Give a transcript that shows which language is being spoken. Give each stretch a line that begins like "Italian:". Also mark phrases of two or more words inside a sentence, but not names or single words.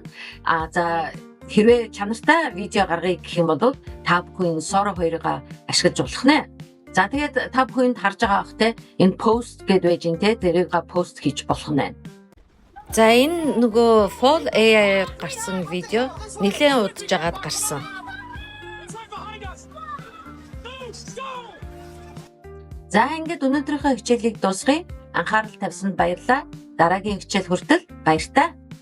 Mongolian: За хэрвээ чанартай видео гаргая гэх юм бол та бүхэн Sora 2-ыг ашиглаж болох нэ. За тэгээд та бүхэнд харж байгаа бах те энэ post гэдэг байж ин те дэрийг post хийж болох нь байна. За энэ нөгөө Fall AI-аар гарсан видео нэлээд удаж агаад гарсан.
English: It's right behind us. Go.
Mongolian: За ингээд өнөөдрийнхөө хичээлийг дуусгая. Анхаарал тавьсанд баярлалаа. Дараагийн хичээл хүртэл баяртай.